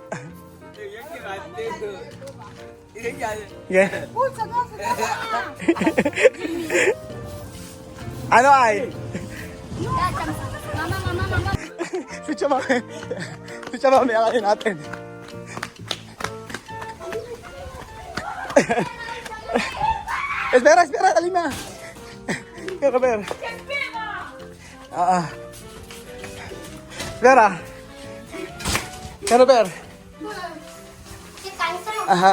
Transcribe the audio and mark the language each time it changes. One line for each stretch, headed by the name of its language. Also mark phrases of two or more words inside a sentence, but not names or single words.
English: Yeah.
Filipino: Pulsa na. Ano ay? Mama. Si Chama, may akayin natin.
Spanish: Espera, Alima. Espera, ver. Espera. Quiero ver. Ajá.